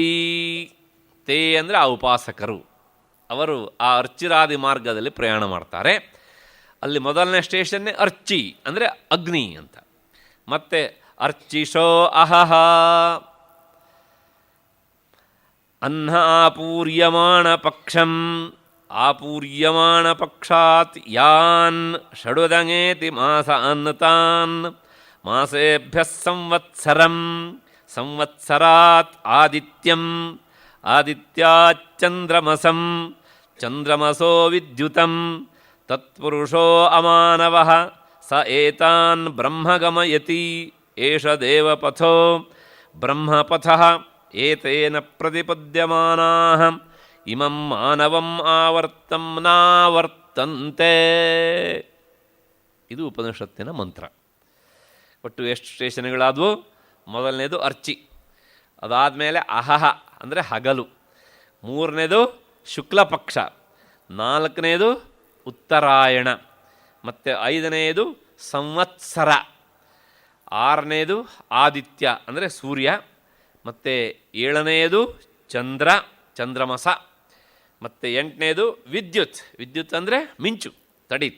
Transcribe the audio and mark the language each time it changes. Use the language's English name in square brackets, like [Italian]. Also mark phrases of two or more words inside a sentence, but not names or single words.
[Kannada] ತೇ ಅಂದರೆ ಆ ಉಪಾಸಕರು, ಅವರು ಆ ಅರ್ಚಿರಾದಿ ಮಾರ್ಗದಲ್ಲಿ ಪ್ರಯಾಣ ಮಾಡ್ತಾರೆ. ಅಲ್ಲಿ ಮೊದಲನೇ ಸ್ಟೇಷನ್ನೇ ಅರ್ಚಿ ಅಂದರೆ ಅಗ್ನಿ ಅಂತ. [Sanskrit] ಮತ್ತು ಅರ್ಚಿಷೋ ಅಹಹ, ಅನ್ನ ಆಪೂರ್ಯಮಾಣ ಪಕ್ಷಂ, ಆಪೂರ್ಯಮಾಣ ಪಕ್ಷಾತ್ ಯಾನ್ ಷಡುದಂಗೇತಿ ಮಾಸ ಅನ್ನತಾನ್, ಮಾಸೇಭ್ಯ ಸಂವತ್ಸರಂ, ಸಂವತ್ಸರಾತ್ ಆದಿತ್ಯಂ, ಆದಿತ್ಯಾಚ್ಚಂದ್ರಮಸಂ, ಚಂದ್ರಮಸೋ ವಿದ್ಯುತಂ, ತತ್ಪುರುಷೋ ಅಮಾನವಃ ಸ ಏತಾನ್ ಬ್ರಹ್ಮಗಮಯತಿ, ಏಷ ದೇವಪಥೋ ಬ್ರಹ್ಮಪಥಃ ಏತೇನ ಪ್ರತಿಪದ್ಯಮಾನಾಃ ಇಮಂ ಮಾನವಂ ಆವರ್ತಂ ನಾವರ್ತಂತೆ. [Kannada] ಇದು ಉಪನಿಷತ್ತಿನ ಮಂತ್ರ. ಒಟ್ಟು ಎಷ್ಟು ಸ್ಟೇಷನ್ಗಳಾದವು? ಮೊದಲನೇದು ಅರ್ಚಿ, ಅದಾದಮೇಲೆ ಅಹಹ ಅಂದರೆ ಹಗಲು, ಮೂರನೇದು ಶುಕ್ಲಪಕ್ಷ, ನಾಲ್ಕನೇದು ಉತ್ತರಾಯಣ, ಮತ್ತು 5ನೇದು ಸಂವತ್ಸರ, 6ನೇದು ಆದಿತ್ಯ ಅಂದರೆ ಸೂರ್ಯ, ಮತ್ತು 7ನೇದು ಚಂದ್ರ, ಚಂದ್ರಮಸ, ಮತ್ತು 8ನೇದು ವಿದ್ಯುತ್, ವಿದ್ಯುತ್ ಅಂದರೆ ಮಿಂಚು, ತಡೀತು.